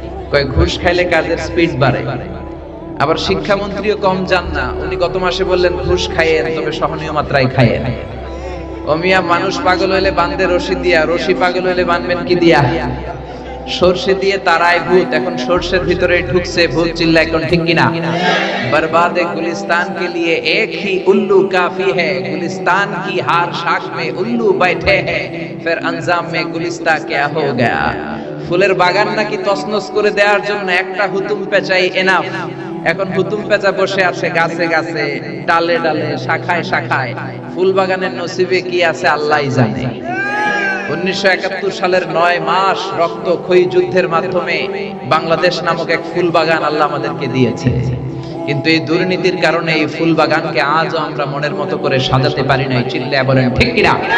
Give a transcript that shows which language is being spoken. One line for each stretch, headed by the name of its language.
Bangla: কয় ঘুষ খাইলে কাজের স্পিড বাড়ে। আবার শিক্ষামন্ত্রীও কম যান না, উনি গত মাসে বললেন ঘুষ খাইয়েন, তবে সহনীয় মাত্রায় খাইয়েন। ও মিয়া, মানুষ পাগল হইলে বাঁধে রশি দিয়া, রশি পাগল হইলে বাঁধবেন কি দিয়া? সরষে দিয়ে তারায় ভূত, এখন সরষের ভিতরে ঢুকছে ভূত, চিল্লায় কোন ঠিক কিনা?
Hindi: बर्बादे गुलिस्तान के लिए एक ही उल्लू काफी है, गुलिस्तान की हार शाख में उल्लू बैठे हैं, फिर अंजाम में गुलिस्ता क्या हो गया।
Bangla: ফুলের বাগান নাকি তছনছ করে দেওয়ার জন্য একটা হুতুম পেঁচাই এনাফ। এখন হুতুম পেঁচা বসে আছে গাছে গাছে, ডালে ডালে, শাখায় শাখায়, ফুল বাগানের নসিবে কি আছে আল্লাহই জানে। 1971 সালের 9 মাস রক্তক্ষয়ী যুদ্ধের মাধ্যমে বাংলাদেশ নামক এক ফুল বাগান আল্লাহ আমাদেরকে দিয়েছে, কিন্তু এই দুর্নীতির কারণে এই ফুল বাগানকে আজও আমরা মনের মতো করে সাজাতে পারি নাই, চিল্লায়া বলেন ঠিক কিনা?